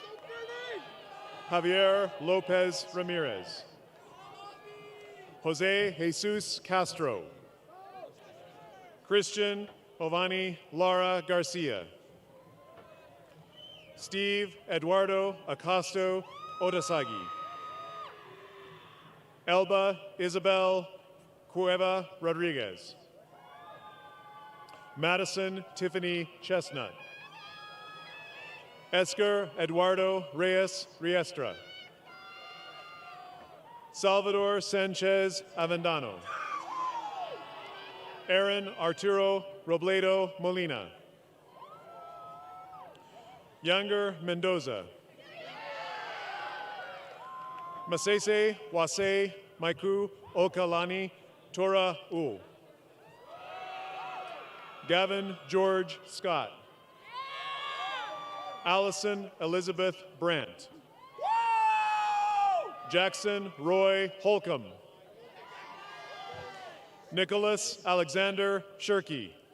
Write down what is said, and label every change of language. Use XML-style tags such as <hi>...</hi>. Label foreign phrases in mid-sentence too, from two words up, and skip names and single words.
<es>Javier Lopez Ramirez. Jose Jesus Castro. Christian Jovani Lara Garcia. Steve Eduardo Acosto Otasagi. Elba Isabel Cueva Rodriguez. Madison Tiffany Chestnut. Esker Eduardo Reyes Riestra. Salvador Sanchez Avendano. Aaron Arturo Robledo Molina. Younger Mendoza. Masese Wase Maiku Okalani Tora U. Gavin George Scott. Allison Elizabeth Brandt. Jackson Roy Holcomb. Nicholas Alexander Shirky.</es>